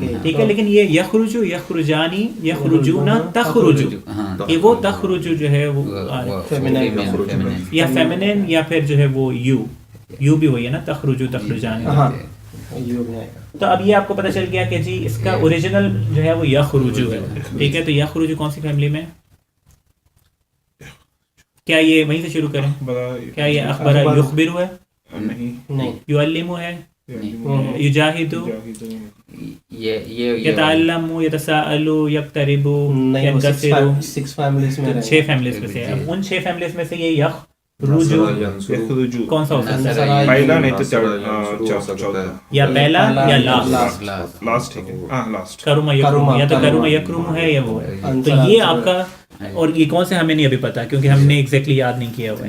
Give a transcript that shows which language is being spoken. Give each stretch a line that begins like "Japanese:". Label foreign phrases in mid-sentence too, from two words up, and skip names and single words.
Urdu: ٹھیک ہے, لیکن یہ
Arabic: یخرجو, یخرجانی, یخرجونا, تخرجو,
Urdu: یہ وہ تخرجو جو ہے وہ یا فیمنن یا پھر جو ہے وہ یو بھی وہی ہے نا,
Arabic: تخرجو تخرجانی.
Urdu: تو اب یہ آپ کو پتہ چل گیا کہ جی اس کا اوریجنل جو ہے وہ یخرجو ہے. ٹھیک ہے, تو یخرجو کون سی فیملی میں؟ کیا یہ وہیں سے شروع کریں؟ کیا یہ
Arabic: اخبر یخبرو
Urdu: ہے؟ نہیں. یعلمو ہے؟ یجاہدو؟
Arabic: یتعلمو, یتساءلو, یقتربو, ینکسرو.
Urdu: 6 فیملیز میں 6 فیملیز میں سے. اب ان 6 فیملیز میں سے یہ یخرجو کون سا ہو سکتا ہے؟ پہلا نہیں تو چوتھا, یا پہلا یا لاسٹ. لاسٹ. ٹھیک ہے, ہاں لاسٹ.
Arabic: کرما یکرم,
Urdu: یا تو
Arabic: کرما یکرم
Urdu: ہے یا وہ ہے. تو یہ آپ کا, اور یہ کون سے ہمیں نہیں ابھی پتا کیونکہ ہم نے ایگزیکٹلی یاد نہیں کیا ہوا ہے.